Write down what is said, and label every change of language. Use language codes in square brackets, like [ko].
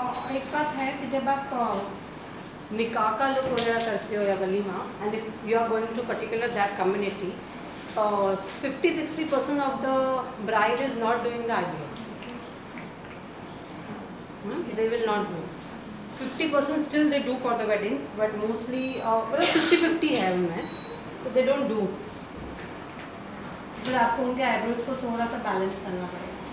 [hi] एक बात है कि जब आप निकाह का लुक वगैरह करते हो या walima, [en] And if you are going to particular that community, 50-60% of the bride is not doing the eyebrows. They will not do. 50% still they do for the weddings, but mostly 50-50 [hi] है उनमें, [en] so they don't do. [hi] फिर आपको उनके eyebrows को थोड़ा सा balance करना पड़ेगा.